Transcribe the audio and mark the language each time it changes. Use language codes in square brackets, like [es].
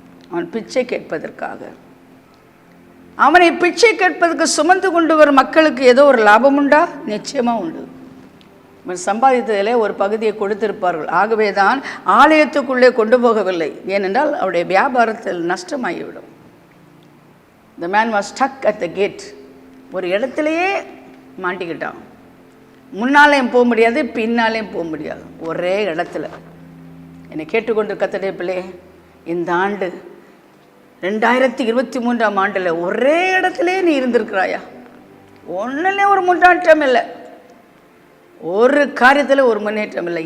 [ta] அவன் பிச்சை கேட்பதற்காக. அவனை பிச்சை கேட்பதற்கு சுமந்து கொண்டு வரும் மக்களுக்கு ஏதோ ஒரு லாபம் உண்டா? நிச்சயமாக உண்டு. இவன் சம்பாதித்ததிலே ஒரு பகுதியை கொடுத்திருப்பார்கள். ஆகவே தான் ஆலயத்துக்குள்ளே கொண்டு போகவில்லை. ஏனென்றால் அவருடைய வியாபாரத்தில் நஷ்டமாகிவிடும். [en] The man was stuck at the gate. [ta] ஒரு இடத்துலையே மாட்டிக்கிட்டான். முன்னாலேயும் போக முடியாது, பின்னாலேயும் போக முடியாது, ஒரே இடத்துல. என்னை கேட்டுக்கொண்டு கர்த்தருடைய பிள்ளையே, இந்த ஆண்டு 2023ஆம் ஆண்டில் ஒரே இடத்துலையே நீ இருந்திருக்கிறாயா? ஒன்றுலே ஒரு முன்னேற்றம் இல்லை, ஒரு காரியத்தில் ஒரு முன்னேற்றம் இல்லை.